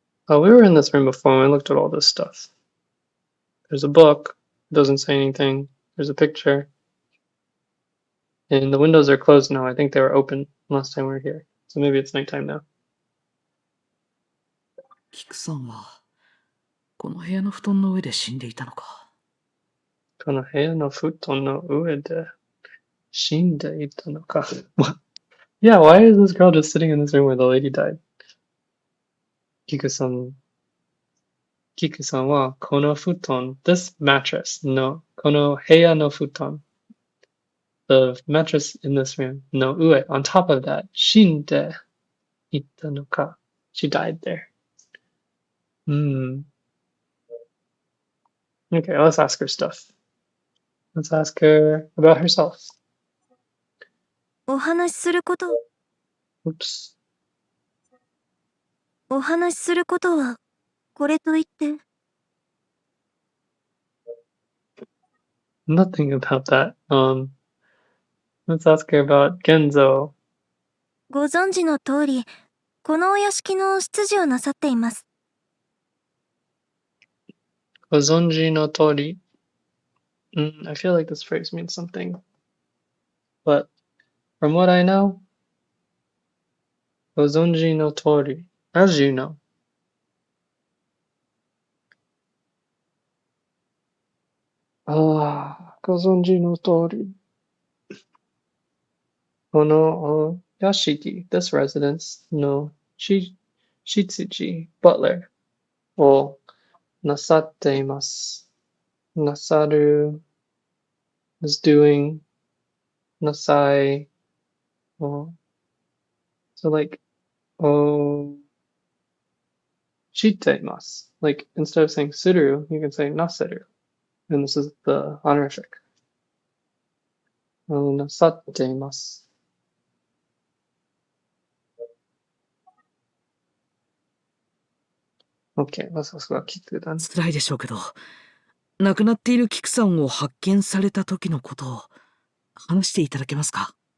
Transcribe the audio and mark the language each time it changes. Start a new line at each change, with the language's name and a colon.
English: We were in this room before and we looked at all this stuff. There's a book. It doesn't say anything. There's a picture. And the windows are closed now. I think they were open last time we were here. So maybe it's nighttime now.
Japanese: キクさんは、この部屋の布団の上で死んでいたのか。この部屋の布団の上で死んでいたのか。
English: What? Yeah, why is this girl just sitting in this room where the lady died?
Japanese: キクさんはこの布団
English: this mattress
Japanese: のこの部屋の布団
English: the mattress in this room
Japanese: の上
English: on top of that
Japanese: 死んでいたのか.
English: She died there. Okay, let's ask her stuff. Let's ask her about herself.
Japanese: お話しすること、
English: Oops.
Japanese: お話しすることは、これといって、
English: Nothing about that. Let's ask her about Genzo.
Japanese: ご存知の通り、このお屋敷の執事をなさっています。 Gozonji no tori.
English: I feel like this phrase means something. But from what I know,
Japanese: Gozonji no tori.
English: As you know.
Japanese: Gozonji no tori. Kono Yashiki,
English: this residence, no Shitsuji, butler,
Japanese: o nasatte imasu.
English: Nasaru is doing, nasai, so like, shiteimasu. Like, instead of saying suru, you can say naseru. And this is the honorific.
Japanese: Nasatteimasu.
English: Okay, let's ask about Kiku then.
Japanese: 辛いでしょうけど、亡くなっているキクさんを発見された時のことを話していただけますか。